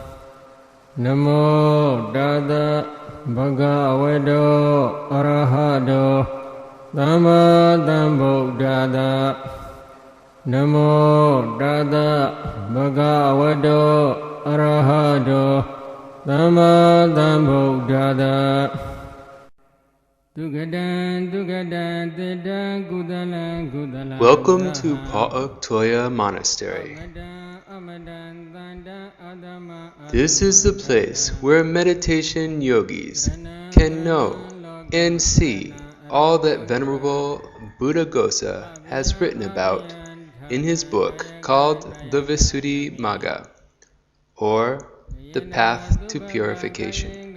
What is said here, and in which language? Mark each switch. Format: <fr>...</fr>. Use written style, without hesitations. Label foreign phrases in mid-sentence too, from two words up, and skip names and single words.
<pi>Namo Tassa Bhagavato Arahato Samma Sambuddhassa. Namo Tassa Bhagavato Arahato Samma Sambuddhassa.</pi> <en>Welcome to Pauk Toya Monastery. This is the place where meditation yogis can know and see all that Venerable Buddhaghosa has written about in his book called the Visuddhimagga, or the Path to Purification.</en>